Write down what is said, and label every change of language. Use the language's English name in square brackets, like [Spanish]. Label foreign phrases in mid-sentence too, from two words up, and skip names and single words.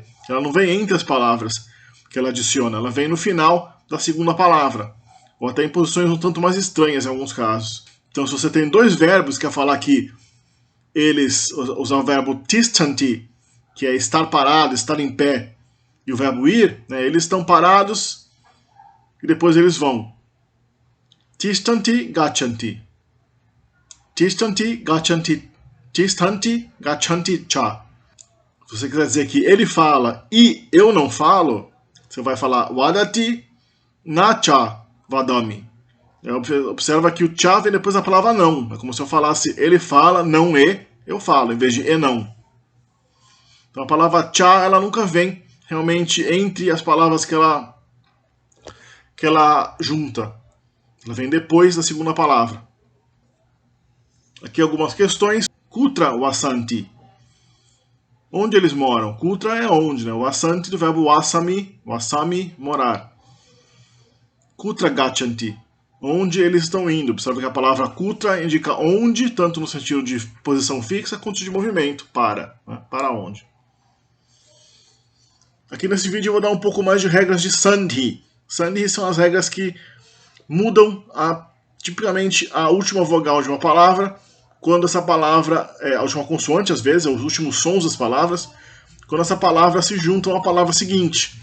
[Portuguese] Ela não vem entre as palavras que ela adiciona, ela vem no final da segunda palavra, ou até em posições um tanto mais estranhas em alguns casos. Então, se você tem dois verbos que é falar que eles usam o verbo tistanti, que é estar parado, estar em pé, e o verbo ir, eles estão parados e depois eles vão. [Sanskrit] Tistanti, gachanti. Tistanti, gachanti. Tistanti, gachanti, cha. [Portuguese] Se você quiser dizer que ele fala e eu não falo, você vai falar [Sanskrit] wadati, na cha, vadami. [Portuguese] Observa que o cha vem depois da palavra não. É como se eu falasse ele fala, não e, eu falo, em vez de e não. Então a palavra cha, ela nunca vem realmente entre as palavras que ela junta. Ela vem depois da segunda palavra. Aqui algumas questões. [Sanskrit] Kutra wasanti. [Portuguese] Onde eles moram? Kutra é onde, O wasanti do verbo wasami, morar. [Sanskrit] Kutra gachanti. [Portuguese] Onde eles estão indo. Observe que a palavra kutra indica onde, tanto no sentido de posição fixa quanto de movimento. Para onde. Aqui nesse vídeo eu vou dar um pouco mais de regras de Sandhi. Sandhi são as regras que mudam tipicamente a última vogal de uma palavra, quando essa palavra, a última consoante às vezes, os últimos sons das palavras, quando essa palavra se junta a uma palavra seguinte.